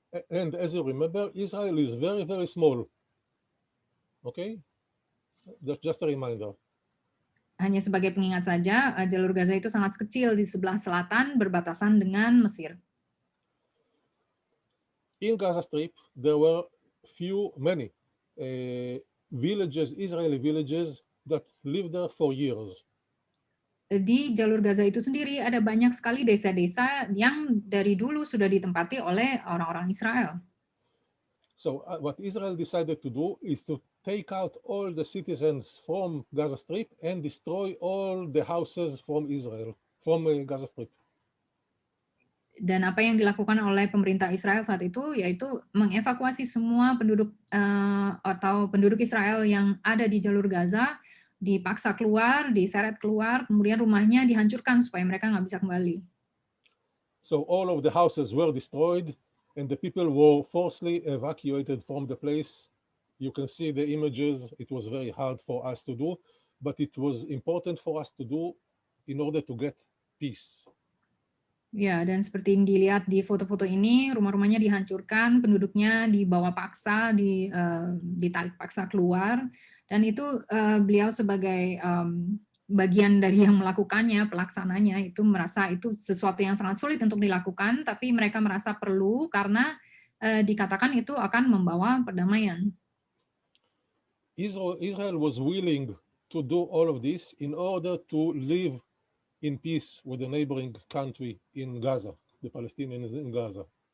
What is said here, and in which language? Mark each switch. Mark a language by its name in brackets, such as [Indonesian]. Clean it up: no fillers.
[English] And as you remember, Israel is very, very small. Okay? That's just a reminder. [Indonesian] Hanya sebagai pengingat saja, jalur Gaza itu sangat kecil di sebelah selatan berbatasan dengan Mesir. [English] In Gaza Strip, there were many villages, Israeli villages that lived there for years. [Indonesian] Di jalur Gaza itu sendiri ada banyak sekali desa-desa yang dari dulu sudah ditempati oleh orang-orang Israel. [English] So what Israel decided to do is to take out all the citizens from Gaza Strip and destroy all the houses from Israel, from Gaza Strip. [Indonesian] Dan apa yang dilakukan oleh pemerintah Israel saat itu yaitu mengevakuasi semua penduduk atau penduduk Israel yang ada di jalur Gaza, dipaksa keluar, diseret keluar, kemudian rumahnya dihancurkan supaya mereka nggak bisa kembali. [English] So all of the houses were destroyed and the people were forcibly evacuated from the place. You can see the images. It was very hard for us to do, but it was important for us to do in order to get peace. [Indonesian] Ya, dan seperti yang dilihat di foto-foto ini, rumah-rumahnya dihancurkan, penduduknya dibawa paksa, ditarik paksa keluar, dan itu beliau sebagai bagian dari yang melakukannya, pelaksananya, itu merasa itu sesuatu yang sangat sulit untuk dilakukan, tapi mereka merasa perlu karena dikatakan itu akan membawa perdamaian. [English] Israel was willing to do all of this in order to live in peace with the neighboring country in Gaza, the Palestinians in Gaza.